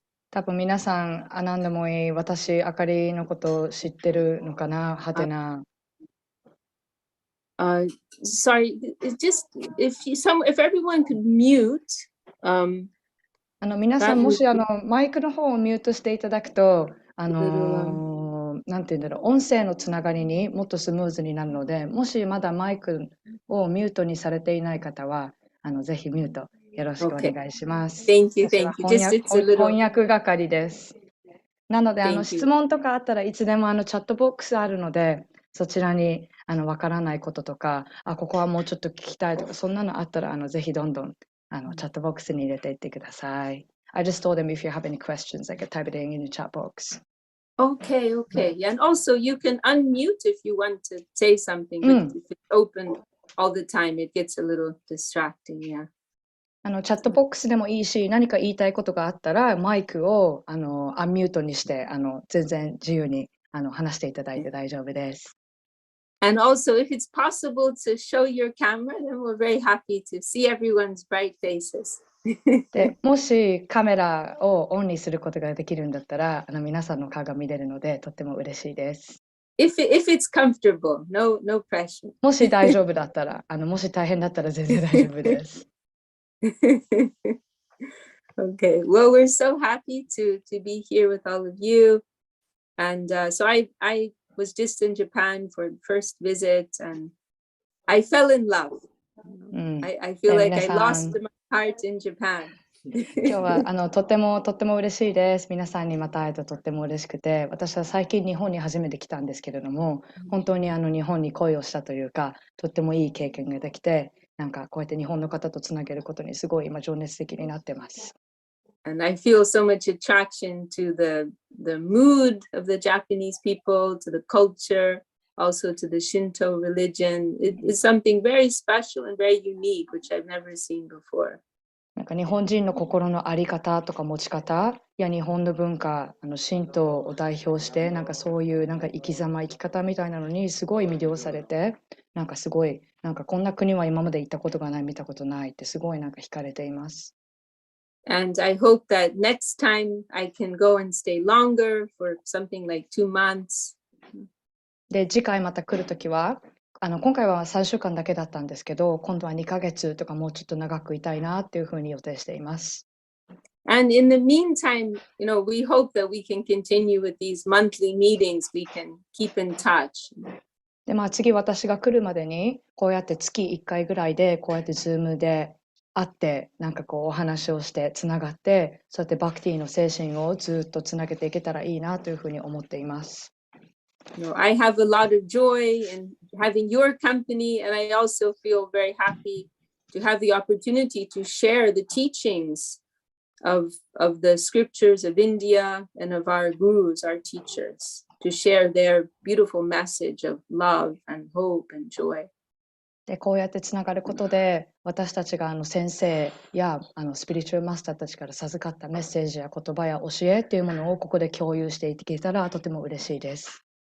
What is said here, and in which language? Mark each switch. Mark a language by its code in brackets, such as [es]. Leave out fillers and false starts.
[ja] 多分皆さん、アナンダモイ、私、あかりのことを知ってるのかな、はてな。 [en] Sorry, just if everyone could mute. [ja] 皆さん、もしマイクの方をミュートしていただくと、なんていうんだろう、音声のつながりにもっとスムーズになるので、もしまだマイクをミュートにされていない方は、ぜひミュートよろしくお願いします。 [en] Thank you, thank you. [ja] 翻訳係です。なので、質問とかあったらいつでもチャットボックスあるので、そちらにわからないこととか、ここはもうちょっと聞きたいとか、そんなのあったらぜひどんどんチャットボックスに入れていってください。 [en] I just told them if you have any questions, I could type it in the chat box. Okay. And also you can unmute if you want to say something, but if it's open all the time, it gets a little distracting, yeah. [ja] チャットボックスでもいいし、何か言いたいことがあったら、マイクをアンミュートにして、全然自由に話していただいて大丈夫です。 [en] And also, if it's possible to show your camera, then we're very happy to see everyone's bright faces. [ja] でもしカメラをオンにすることができるんだったら、皆さんの顔が見れるので、とっても嬉しいです。 [en] If it's comfortable, no pressure. [ja] もし大丈夫だったら、もし大変だったら全然大丈夫です。 [en] Okay, well, we're so happy to be here with all of you. And so I was just in Japan for the first visit, and I fell in love. I feel like I lost my heart in Japan. [ja] 今日はとっても嬉しいです。皆さんにまた会えてとっても嬉しくて、私は最近日本に初めて来たんですけれども、本当に日本に恋をしたというか、とってもいい経験ができて、なんかこうやって日本の方とつなげることにすごい今情熱的になってます。 [en] And I feel so much attraction to the mood of the Japanese people, to the culture, also to the Shinto religion. It is something very special and very unique, which I've never seen before. [ja] なんか日本人の心の在り方とか持ち方や日本の文化、神道を代表して、なんかそういうなんか生き方みたいなのにすごい魅了されて、なんかすごい、なんかこんな国は今まで行ったことがない、見たことないってすごいなんか惹かれています。 [en] And I hope that next time I can go and stay longer for something like 2 months. [ja] で、次回また来るときは、今回は3週間だけだったんですけど、今度は2ヶ月とかもうちょっと長くいたいなっていうふうに予定しています。 [en] And in the meantime, we hope that we can continue with these monthly meetings. We can keep in touch. [ja] で、次私が来るまでに、こうやって月1回ぐらいで、こうやってズームで会って、なんかこうお話をして、つながって、そうやってバクティの精神をずっとつなげていけたらいいなというふうに思っています。 [en] I have a lot of joy in having your company, and I also feel very happy to have the opportunity to share the teachings of the scriptures of India and of our gurus, our teachers, to share their beautiful message of love and hope and joy. [ja] で、こうやってつながることで、私たちが先生やスピリチュアルマスターたちから授かったメッセージや言葉や教えっていうものをここで共有していけたらとても嬉しいです。